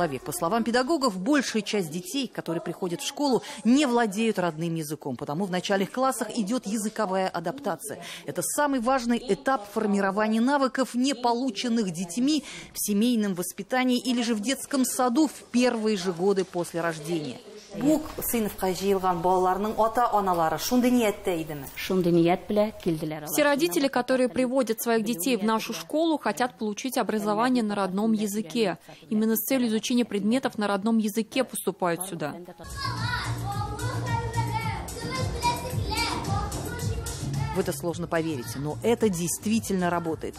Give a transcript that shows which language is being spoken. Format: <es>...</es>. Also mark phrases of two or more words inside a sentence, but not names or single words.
<ru>По словам педагогов, большая часть детей, которые приходят в школу, не владеют родным языком, потому в начальных классах идет языковая адаптация. Это самый важный этап формирования навыков, не полученных детьми в семейном воспитании или же в детском саду в первые же годы после рождения.</ru> <tt>Бу сыйныфка жыйылган балаларның ата-аналары шундый ниятте идеме? Шундый ният белән килделәр.</tt> <ru>Все родители, которые приводят своих детей в нашу школу, хотят получить образование на родном языке. Именно с целью изучения предметов на родном языке поступают сюда. В это сложно поверить, но это действительно работает.</ru>